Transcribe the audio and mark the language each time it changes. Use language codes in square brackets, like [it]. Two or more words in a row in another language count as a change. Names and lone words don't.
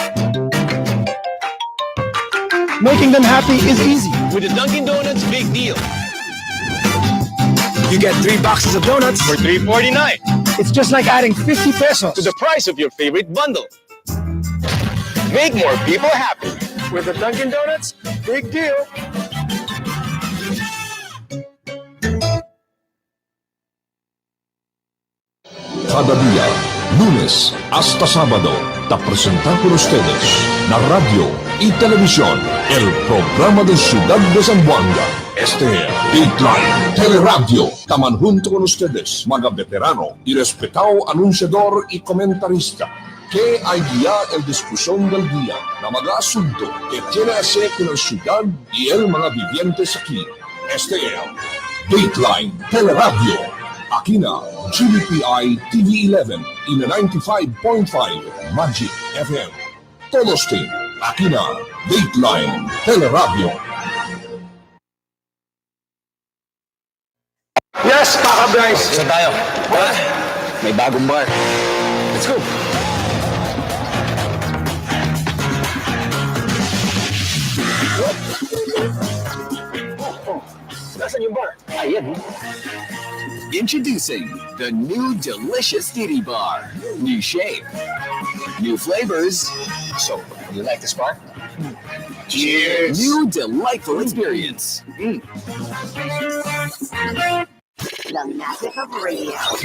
[en] Making them happy is easy. With the Dunkin' Donuts big deal. You get 3 boxes of donuts For $3.49. It's just like adding 50 pesos To the price of your favorite bundle. Make more people happy. With the Dunkin' Donuts, big deal. [cbk] Cada día, lunes hasta sábado, te presenta con ustedes la radio y televisión, el programa de Ciudad de Zamboanga. Este es Dateline, Teleradyo. Taman junto con ustedes, mga veterano y respetado anunciador y comentarista, que hay guía el discusión del día na mga asunto que tiene hacer con la ciudad y el mga vivientes aquí. Este es Dateline, Teleradyo. Aquí na GBPI TV11 y na 95.5 Magic FM. Todos team, aquí na Dateline, Teleradyo. [en] Yes, Paka Bryce. [tl] Saan tayo? May bagong bar. [en] Let's go. [tl] Nasaan yung bar? Ayan. [en] Introducing the new delicious Didi Bar. New shape, new flavors. So, you like this bar? Cheers! New delightful experience. The magic of radio.